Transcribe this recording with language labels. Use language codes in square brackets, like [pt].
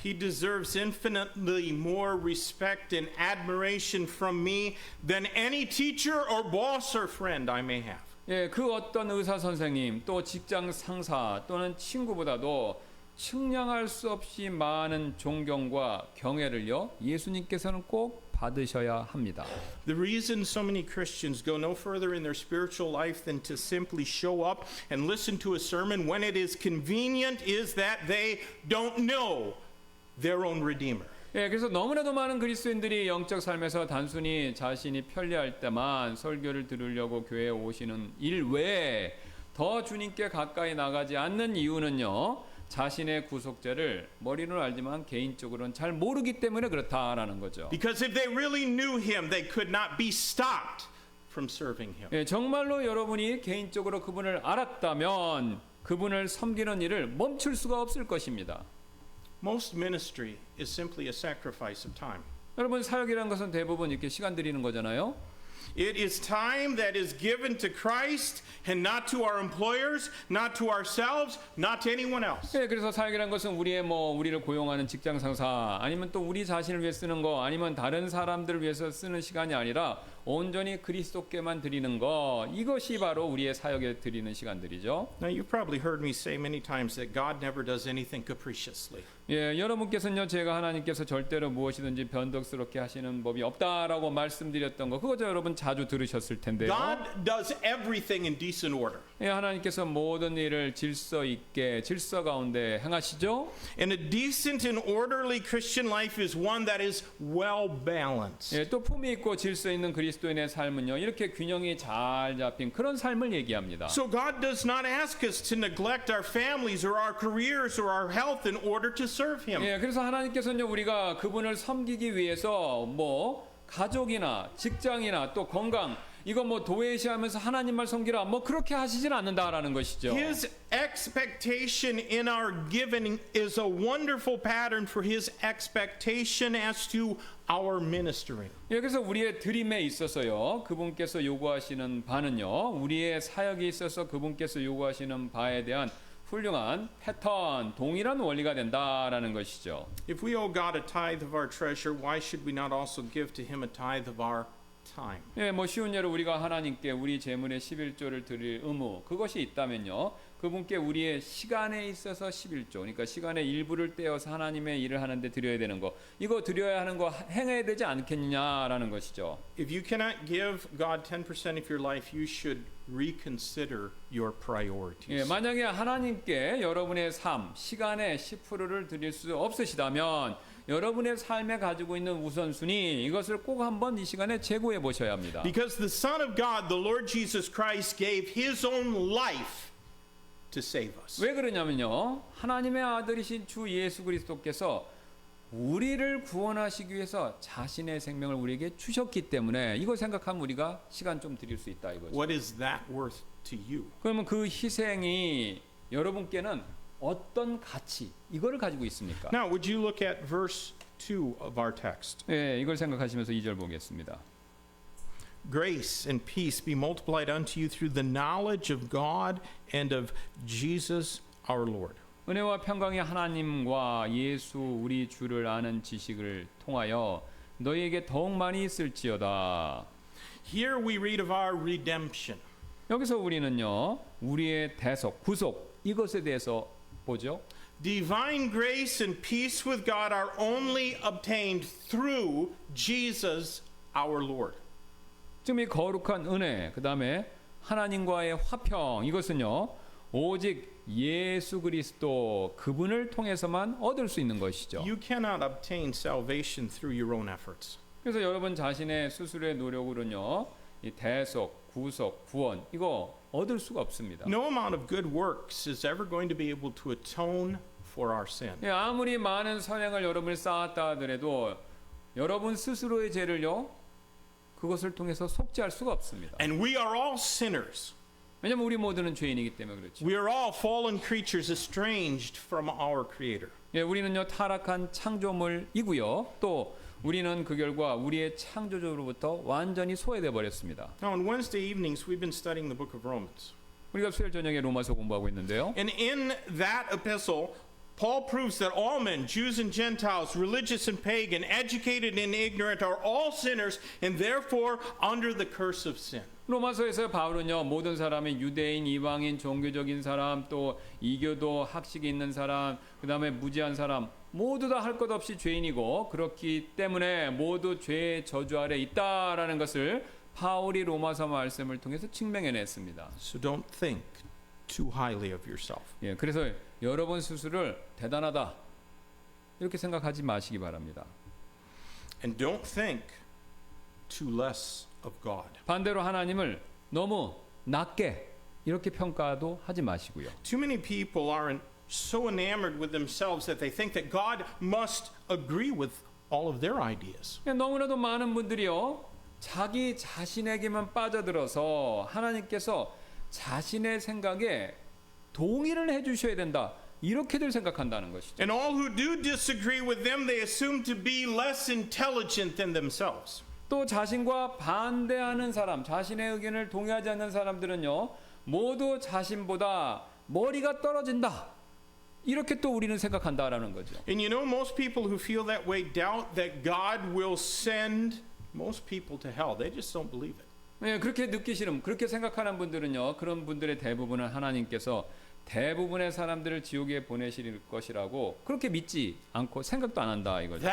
[en] He deserves infinitely more respect and admiration from me than any teacher or boss or friend I may have. [ko] 예, 그 어떤 의사 선생님, 또 직장 상사 또는 친구보다도 측량할 수 없이 많은 존경과 경애를요, 예수님께서는 꼭 받으셔야 합니다. [en] The reason so many Christians go no further in their spiritual life than to simply show up and listen to a sermon when it is convenient is that they don't know their own Redeemer. [ko] 예, 그래서 너무나도 많은 그리스도인들이 영적 삶에서 단순히 자신이 편리할 때만 설교를 들으려고 교회에 오시는 일 외에 더 주님께 가까이 나가지 않는 이유는요, 자신의 구속죄를 머리로는 알지만 개인적으로는 잘 모르기 때문에 그렇다라는 거죠. [en] Because if they really knew him, they could not be stopped from serving him. [ko] 예, 정말로 여러분이 개인적으로 그분을 알았다면 그분을 섬기는 일을 멈출 수가 없을 것입니다. [en] Most ministry is simply a sacrifice of time. [ko] 여러분, 사역이라는 것은 대부분 이렇게 시간 들이는 거잖아요. [en] It is time that is given to Christ and not to our employers, not to ourselves, not to anyone else. [ko] 예, 그래서 사역이라는 것은 우리를 고용하는 직장 상사, 아니면 또 우리 자신을 위해 쓰는 거, 아니면 다른 사람들을 위해서 쓰는 시간이 아니라 온전히 그리스도께만 드리는 거, 이것이 바로 우리의 사역에 드리는 시간들이죠. [en] Now you've probably heard me say many times that God never does anything capriciously. [ko] 예, 여러분께서는요, 제가 하나님께서 절대로 무엇이든지 변덕스럽게 하시는 법이 없다라고 말씀드렸던 거, 그거죠. 여러분 자주 들으셨을 텐데요. [en] God does everything in decent order. [ko] 예, 하나님께서 모든 일을 질서 있게, 질서 가운데 행하시죠. [en] And a decent and orderly Christian life is one that is well balanced. [ko] 예, 또 품위 있고 질서 있는 그리스도인의 삶은요, 이렇게 균형이 잘 잡힌 그런 삶을 얘기합니다. [en] So God does not ask us to neglect our families or our careers or our health in order to serve him. [ko] 예, 그래서 하나님께서는요, 우리가 그분을 섬기기 위해서 가족이나 직장이나 또 건강, 이거 도외시하면서 하나님만 섬기라, 그렇게 하시진 않는다라는 것이죠. [en] His expectation in our giving is a wonderful pattern for his expectation as to our ministering. [ko] 예, 그래서 우리의 드림에 있어서요, 그분께서 요구하시는 바는요, 우리의 사역에 있어서 그분께서 요구하시는 바에 대한 훌륭한 패턴, 동일한 원리가 된다라는 것이죠. [en] If we owe God a tithe of our treasure, why should we not also give to him a tithe of our time? [ko] 예, 쉬운 예로 우리가 하나님께 우리 재물의 11조를 드릴 의무, 그것이 있다면요, 그분께 우리의 시간에 있어서 11조, 그러니까 시간의 일부를 떼어서 하나님의 일을 하는데 드려야 되는 거, 이거 드려야 하는 거 행해야 되지 않겠느냐라는 것이죠. [en] If you cannot give God 10% of your life, you should reconsider your priorities. [ko] 예, 만약에 하나님께 여러분의 삶, 시간의 10%를 드릴 수 없으시다면 여러분의 삶에 가지고 있는 우선순위, 이것을 꼭 한번 이 시간에 재고해 보셔야 합니다. [en] Because the Son of God, the Lord Jesus Christ, gave his own life to save us. [ko] 왜 그러냐면요, 하나님의 아들이신 주 예수 그리스도께서 우리를 구원하시기 위해서 자신의 생명을 우리에게 주셨기 때문에 이거 생각하면 우리가 시간 좀 드릴 수 있다 이거죠. [en] What is that worth to you? [ko] 그러면 그 희생이 여러분께는 어떤 가치, 이거를 가지고 있습니까? [en] Now, would you look at verse 2 of our text? [ko] 예, 이걸 생각하시면서 2절 보겠습니다. [en] Grace and peace be multiplied unto you through the knowledge of God and of Jesus our Lord. [ko] 은혜와 평강이 하나님과 예수 우리 주를 아는 지식을 통하여 너희에게 더욱 많이 있을지어다. [en] Here we read of our redemption. [ko] 여기서 우리는요, 우리의 대속, 구속, 이것에 대해서 보죠. [en] Divine grace and peace with God are only obtained through Jesus our Lord. [ko] 지금 이 거룩한 은혜, 그 다음에 하나님과의 화평, 이것은요, 오직 예수 그리스도 그분을 통해서만 얻을 수 있는 것이죠. [en] You cannot obtain salvation through your own efforts. [ko] 그래서 여러분 자신의 스스로의 노력으로는요, 이 대속, 구속, 구원, 이거 얻을 수가 없습니다. [en] No amount of good works is ever going to be able to atone for our sin. [ko] 예, 아무리 많은 선행을 여러분이 쌓았다 하더라도 여러분 스스로의 죄를요, 그것을 통해서 속죄할 수가 없습니다. [en] And we are all sinners. [ko] 왜냐하면 우리 모두는 죄인이기 때문에 그렇죠. [en] We are all fallen creatures estranged from our Creator. [ko] 예, 우리는요 타락한 창조물이고요. 또 우리는 그 결과 우리의 창조주로부터 완전히 소외돼 버렸습니다. [en] Now, on Wednesday evenings, we've been studying the book of Romans. [ko] 우리가 수요일 저녁에 로마서 공부하고 있는데요. [en] And in that epistle, Paul proves that all men, Jews and Gentiles, religious and pagan, educated and ignorant, are all sinners and therefore under the curse of sin. [ko] 로마서에서 바울은요, 모든 사람이 유대인, 이방인, 종교적인 사람, 또 이교도, 학식이 있는 사람, 그 다음에 무지한 사람 모두 다 할 것 없이 죄인이고 그렇기 때문에 모두 죄의 저주 아래 있다라는 것을 바울이 로마서 말씀을 통해서 증명해냈습니다. [en] So don't think too highly of yourself. [ko] 예, 그래서 여러분 스스로를 대단하다 이렇게 생각하지 마시기 바랍니다. [en] And don't think too less of God. [ko] 반대로 하나님을 너무 낮게 이렇게 평가도 하지 마시고요. [en] Too many people are so enamored with themselves that they think that God must agree with all of their ideas. [ko] 너무나도 많은 분들이요, 자기 자신에게만 빠져들어서 하나님께서 자신의 생각에 동의를 해주셔야 된다 이렇게들 생각한다는 것이죠. [en] And all who do disagree with them, they assume to be less intelligent than themselves. [ko] 또 자신과 반대하는 사람, 자신의 의견을 동의하지 않는 사람들은요, 모두 자신보다 머리가 떨어진다 이렇게 또 우리는 생각한다라는 거죠. [en] And you know, most people who feel that way doubt that God will send most people to hell. They just don't believe it. [ko] 네, 그렇게 느끼시는, 그렇게 생각하는 분들은요, 그런 분들의 대부분은 하나님께서 대부분의 사람들을 지옥에 보내실 것이라고 그렇게 믿지 않고 생각도 안 한다 이거죠.